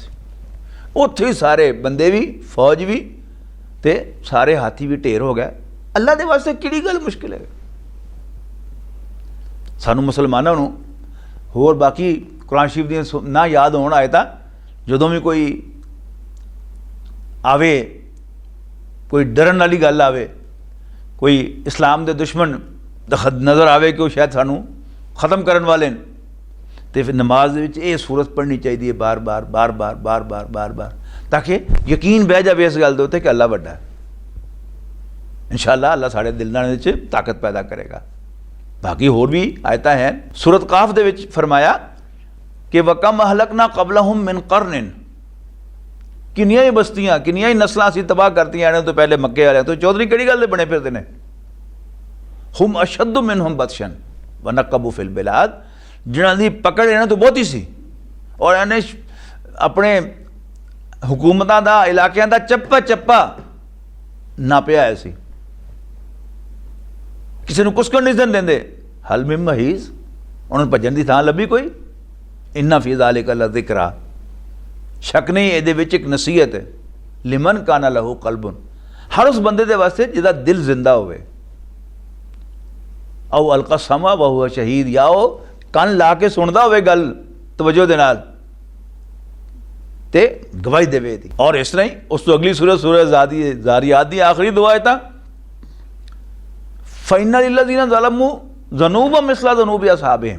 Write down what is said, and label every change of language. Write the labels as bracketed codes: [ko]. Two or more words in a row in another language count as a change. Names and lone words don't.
[pa] اوتھے ای سارے بندے وی، فوج وی تے سارے ہاتھی وی ڈھیر ہو گئے. اللہ دے واسطے کہڑی گل مشکل ہے? سانوں مسلماناں نوں ہور باقی قرآن شریف دی نہ یاد ہون آئے تاں جدوں وی کوئی آوے، کوئی ڈرن والی گل آوے, کوئی اسلام کے دشمن نظر آوے کہ وہ شاید سانوں ختم کرن والے نے، تو فیر نماز یہ سورت پڑھنی چاہیے بار بار بار بار بار بار بار بار، تاکہ یقین بہہ جائے اس گل کے اتے کہ اللہ وڈا ہے. [ur] ان شاء اللہ اللہ ساڈے دلوں میں طاقت پیدا کرے گا. [pa] باقی ہور وی آیتاں ہیں۔ سورت ق دے وچ فرمایا کہ [ar] وكم أهلكنا قبلهم من قرن, [pa] کنیاں ای بستیاں، کنیاں ای نسلاں اسیں تباہ کرتیاں نے تو پہلے مکے والے. تو چودھری کہڑی گل دے بنے پھردے نے? [ar] هم أشد منهم بطشا فنقبوا في البلاد, [pa] جنہاں دی پکڑ انہاں تو بہتی سی اور انہیں اپنے حکومتاں دا، علاقیاں دا چپا چپا ناپیا ہے سی، کسی نوں کجھ نہیں سن دیندے. [ar] هل من محيص, [pa] انہاں نے بھجن دی تھاں لبھی کوئی? [ar] إن في ذلك لذكرى, [ur] شک نہیں یہ ایک نصیحت ہے. [ar] لمن كان له قلب, [pa] ہر اس بندے دے واسطے جہدا دل زندہ ہووے. [ar] أو ألقى السمع وهو شهيد, [pa] یا وہ کن لا کے سن دا ہووے گل توجہ دے نال تے گواہی دیوے دی. اور اس طرح ای اس تو اگلی سورت سورت ذاریات دی آخری دعا ہے [ar] فإن للذين ظلموا ذنوبا مثل ذنوب أصحابهم.